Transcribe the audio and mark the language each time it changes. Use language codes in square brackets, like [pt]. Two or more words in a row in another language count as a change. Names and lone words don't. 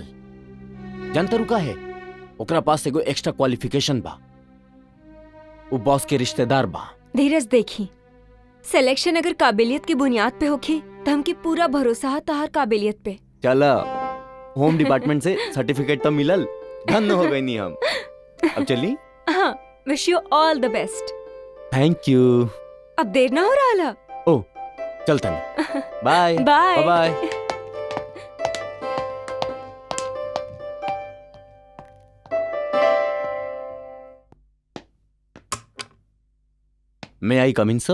[bho] जानता रुका है ओकरा पास एगो [en] extra qualification [bho] बा, वो बॉस के रिश्तेदार बा। धीरज देखी, सिलेक्शन अगर काबिलियत की बुनियाद पे होखी तो हमके पूरा भरोसा है तहार काबिलियत पे। चला, [en] home department [bho] से सर्टिफिकेट तो मिलल, धन्य हो गई नहीं हम। अब चली। हाँ, [en] wish you all the best. thank you. [bho] अब देर ना हो रहा। ओ चलता नहीं। बाय बाय [en] बाय। May I come in, sir?